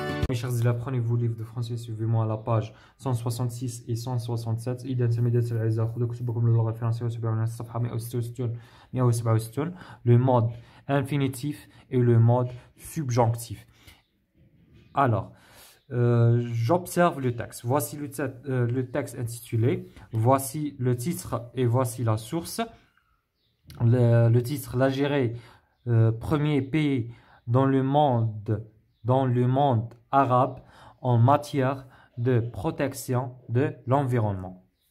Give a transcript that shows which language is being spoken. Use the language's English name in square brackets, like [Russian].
[French] Mes chers élèves, prenez vos livres de français, suivez-moi à la page 166 et 167. [Arabic] إذا تمدت الأعزاء خذوا كتبكم للغة الفرنسية وتابعونا الصفحة 166 [French] le mode infinitif et le mode subjonctif. Alors, j'observe le texte. Voici le texte intitulé. Voici le titre et voici la source. Le titre, l'Algérie, premier pays dans le monde arabe en matière de protection de l'environnement.